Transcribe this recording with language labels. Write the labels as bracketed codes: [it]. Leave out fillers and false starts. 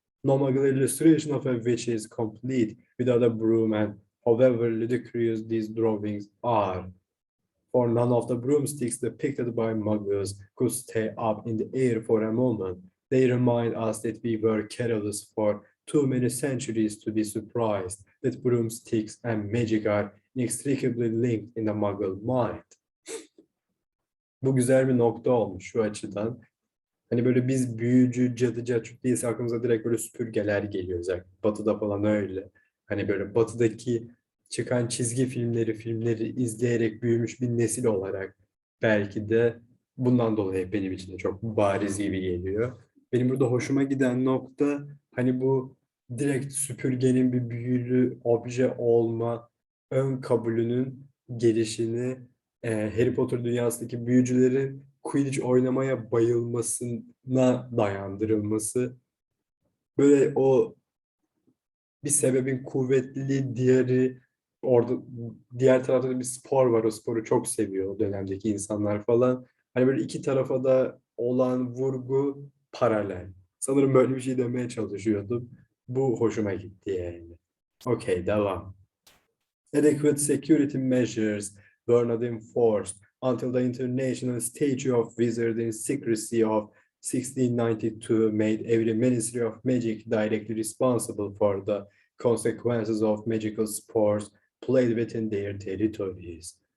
[en] No Muggle illustration of a witch is complete without a broom, and however ludicrous these drawings are, for none of the broomsticks depicted by Muggles could stay up in the air for a moment. They remind us that we were careless for too many centuries to be surprised that broomsticks and magic are inextricably linked in the Muggle mind. [tr] Bu güzel bir nokta olmuş şu açıdan. Hani böyle biz büyücü, cadı, caçuk değilse aklımıza direkt böyle süpürgeler geliyor. Özellikle Batı'da falan öyle. Hani böyle Batı'daki çıkan çizgi filmleri izleyerek büyümüş bir nesil olarak belki de bundan dolayı benim için de çok bariz gibi geliyor. Benim burada hoşuma giden nokta hani bu direkt süpürgenin bir büyülü obje olma ön kabulünün gelişini Harry Potter dünyasındaki büyücülerin Quidditch oynamaya bayılmasına dayandırılması. Böyle o bir sebebin kuvvetliliği, diğeri orada diğer tarafta da bir spor var. O sporu çok seviyor o dönemdeki insanlar falan. Hani böyle iki tarafa da olan vurgu paralel. Sanırım böyle bir şey demeye çalışıyordum. Bu hoşuma gitti yani. Okay, devam. [en] Adequate security measures were not enforced until the International Statute of Wizarding Secrecy of 1692 made every Ministry of Magic directly responsible for the consequences of magical sports played within their territories.